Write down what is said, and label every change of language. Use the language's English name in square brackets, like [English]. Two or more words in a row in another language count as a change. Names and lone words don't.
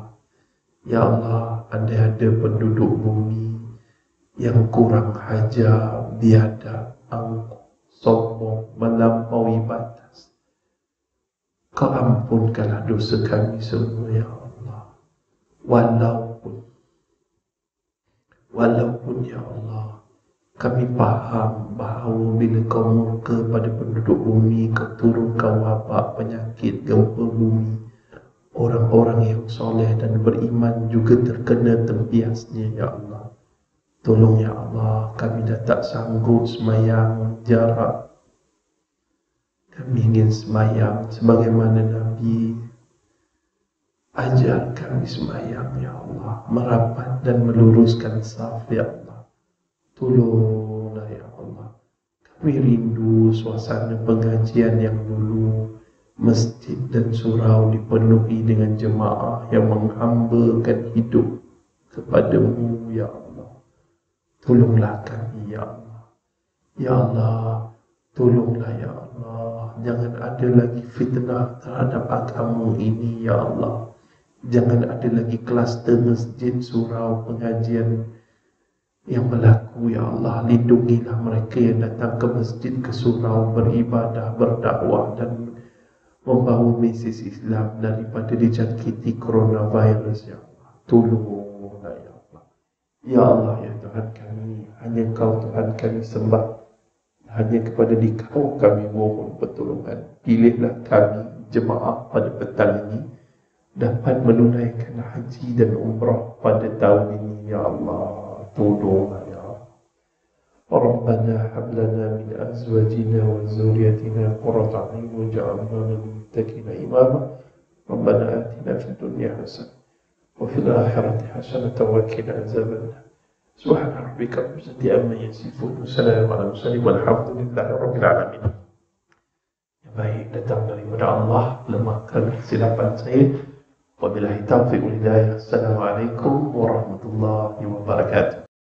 [Arabic] يا الله, [Malay] andai ada penduduk bumi yang kurang hajar, biadab, angkuh, sombong, melampaui batas, Kau ampunkanlah dosa kami semua, ya Allah. [Arabic] Walaupun يا الله, [Malay] kami faham bahawa bila Kau murka pada penduduk bumi, Kau turunkan wabak, penyakit, gempa bumi, orang-orang yang soleh dan beriman juga terkena tempiasnya, [Arabic] يا الله. [Malay] Tolong [Arabic] يا الله, [Malay] kami dah tak sanggup semayang jarak. Kami ingin semayang sebagaimana Nabi ajar kami semayang, [Arabic] يا الله, [Malay] merapat dan meluruskan saf, [Arabic] يا الله. [Malay] Tolonglah [Arabic] يا الله. [Malay] Kami rindu suasana pengajian yang dulu masjid dan surau dipenuhi dengan jemaah yang menghambakan hidup kepada-Mu, [Arabic] يا الله. [Malay] Tolonglah kami, [Arabic] يا الله. يا الله, [Malay] tolonglah [Arabic] يا الله. [Malay] Jangan ada lagi fitnah terhadap agama ini, [Arabic] يا الله. [Malay] Jangan ada lagi kluster masjid, surau, pengajian yang berlaku. [Arabic] يا الله, [Malay] lindungilah mereka yang datang ke masjid, ke surau, beribadah, berdakwah dan membawa mesej Islam daripada dijangkiti coronavirus. [Arabic] يا الله, tolonglah يا الله. يا الله, [Malay] ya Tuhan kami, hanya Kau Tuhan kami sembah, hanya kepada Dikau kami mohon pertolongan. Pilihlah kami jemaah pada petang ini dapat menunaikan haji dan umrah pada tahun ini. [Arabic] يا الله, tolonglah يا الله. ربنا هب لنا من أزواجنا و ذرياتنا قرة أعين واجعلنا للمتقين إماما. ربنا آتنا في الدنيا حسنة وفي الآخرة حسنة وقنا عذاب النار. سبحان ربك رب العزة عما يصفون وسلام على المرسلين والحمد لله رب العالمين. [Malay] Baik, datang daripada Allah, lemahkan kesilapan saya. [Arabic] وبالله التوفيق والهداية. السلام عليكم ورحمة الله وبركاته.